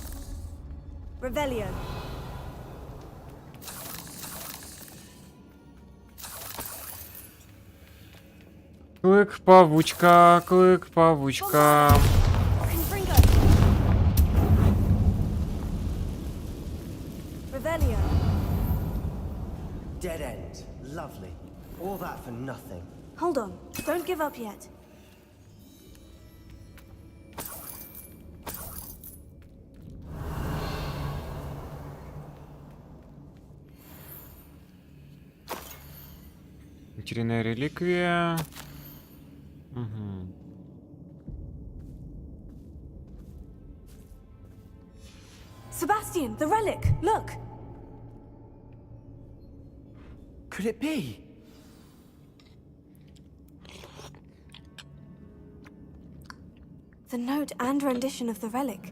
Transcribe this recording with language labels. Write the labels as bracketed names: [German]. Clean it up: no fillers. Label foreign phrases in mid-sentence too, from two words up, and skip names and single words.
[English] Revelio. [Russian] Клык павучка, клык павучка. [English] Confringo. Revelio. Dead end. Lovely. All that for nothing. Hold on. Don't give up yet. [Russian] Утерянная реликвия. [English] Sebastian, the relic. Look. Could it be? The note and rendition of the relic.